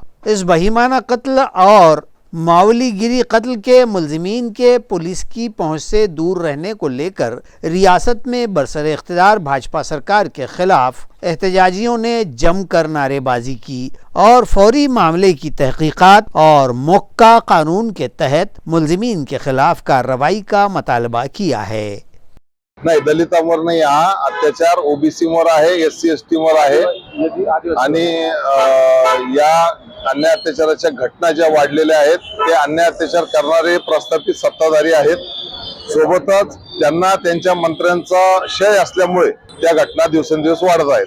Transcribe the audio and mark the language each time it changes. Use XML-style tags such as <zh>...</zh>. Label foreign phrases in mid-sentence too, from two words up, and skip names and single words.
<ur>اس بہیمانہ قتل اور ماولی گیری قتل کے ملزمین کے پولیس کی پہنچ سے دور رہنے کو لے کر ریاست میں برسر اقتدار بھاجپا سرکار کے خلاف احتجاجیوں نے جم کر نعرے بازی کی اور فوری معاملے کی تحقیقات اور موقع قانون کے تحت ملزمین کے خلاف کارروائی کا مطالبہ کیا ہے۔</ur> <mr>नाही, दलितांवर नाही, हा अत्याचार ओबीसीवर आहे, SC ST वर आहे. आणि या अन्याय अत्याचाराच्या घटना ज्या वाढलेल्या आहेत ते अन्याय अत्याचार करणारे प्रस्थापित सत्ताधारी आहेत. सोबतच त्यांना त्यांच्या मंत्र्यांचा शय असल्यामुळे त्या घटना दिवसेंदिवस वाढत आहेत.</mr>